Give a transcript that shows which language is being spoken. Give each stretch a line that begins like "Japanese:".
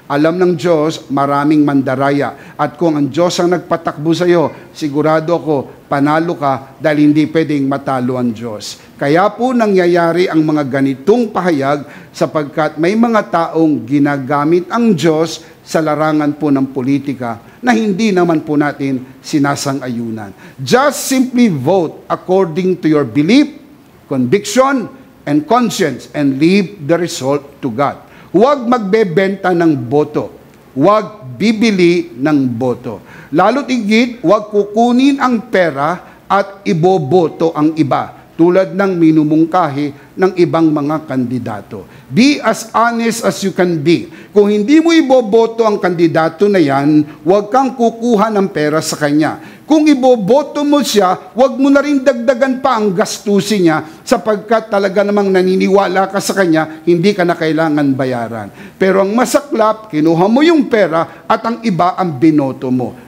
Filipino: Alam ng Diyos, maraming mandaraya. At kung ang Diyos ang nagpatakbo sa iyo, sigurado ako, panalo ka dahil hindi pwedeng matalo ang Diyos. Kaya po nangyayari ang mga ganitong pahayag sapagkat may mga taong ginagamit ang Diyos sa larangan po ng politika na hindi naman po natin sinasang-ayunan.
English: Just simply vote according to your belief, conviction, and conscience and leave the result to God.
Filipino: Huwag magbebenta ng boto. Huwag bibili ng boto. Lalo't higit, huwag kukunin ang pera at iboboto ang iba, tulad ng minumungkahi ng ibang mga kandidato.
English: Be as honest as you can be.
Filipino: Kung hindi mo iboboto ang kandidato na yan, huwag kang kukuha ng pera sa kanya. Kung iboboto mo siya, huwag mo na rin dagdagan pa ang gastusin niya, sapagkat talaga namang naniniwala ka sa kanya, hindi ka na kailangan bayaran. Pero ang masaklap, kinuha mo yung pera at ang iba ang binoto mo.